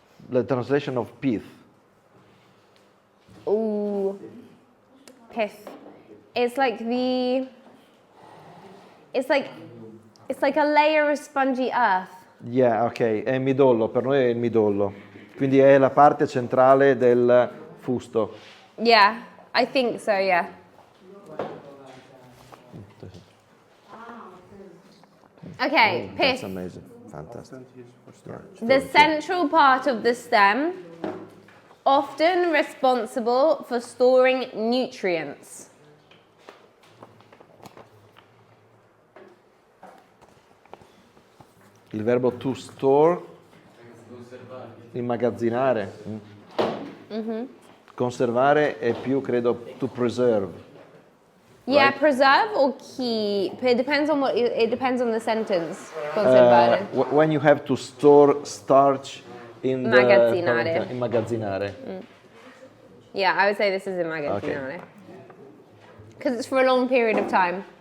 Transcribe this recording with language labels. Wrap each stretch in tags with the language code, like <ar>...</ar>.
<en>The translation of pith. Ooh, pith. It's like it's like a layer of spongy earth.</en> <it>Yeah, ok, è midollo, per noi è il midollo. Quindi è la parte centrale del fusto.</it> <en>Yeah, I think so, yeah. Okay, That's pith. amazing. Fantastic. The central part of the stem, often responsible for storing nutrients.</en> <it>Il verbo to store, immagazzinare. Conservare è più, credo, to preserve.</it> <en>Yeah, Right. preserve or keep. It depends on it depends on the sentence.</en> <it>Conservare.</it> <en>When you have to store starch in</en> <it>Immagazzinare. Immagazzinare.</it> <en>Yeah, I would say this is immagazzinare. Because it's for a long period of time.</en>